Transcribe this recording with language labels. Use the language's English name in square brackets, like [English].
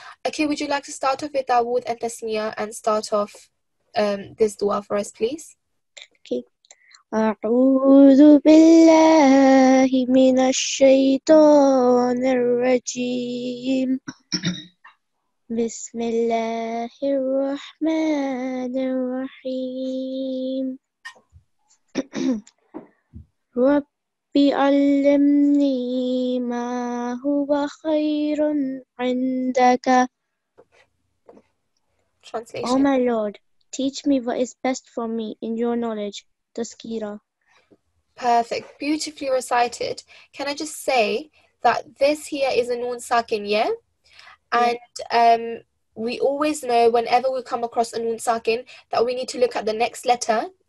[English] Okay, would you like to start off with Dawood and Tasmiyah and start off this dua for us, please? Okay. [Arabic] أعوذ بالله من الشيطان الرجيم بسم الله الرحمن الرحيم ربي علمني ما هو خير عندك. [English] Translation. Oh my Lord, teach me what is best for me in your knowledge. Tazkira. Perfect. Beautifully recited. Can I just say that this here is a noon sakin, yeah? And we always know whenever we come across a noon sakin that we need to look at the next letter.